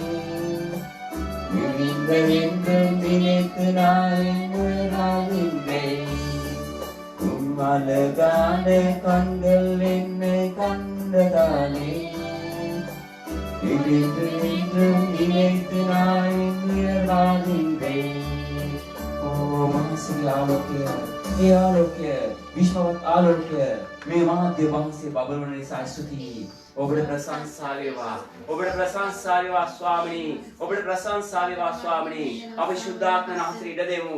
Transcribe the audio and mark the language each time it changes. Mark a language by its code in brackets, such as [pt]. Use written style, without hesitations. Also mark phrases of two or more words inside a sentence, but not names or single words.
[ta] முடிந்ததென்று நினைத்து நான் முயலாகின்றேன் உன் அழகான கண்கள் என்னை கண்டதானே முடிந்ததென்றும் நினைத்து நான் முயலாகின்றேன் [si] මහන්සේගේ ආලෝකය, ඒ ආලෝකය, විශ්වවත් ආලෝකය මේ මාධ්‍ය වහන්සේ බබලන නිසා ස්තුතියි. ඔබට ප්‍රශංසා වේවා. ඔබට ප්‍රශංසා වේවා ස්වාමිනී. ඔබට ප්‍රශංසා වේවා ස්වාමිනී. අපි සුද්ධාත්ම නාමයෙන් ඉඩ දෙමු.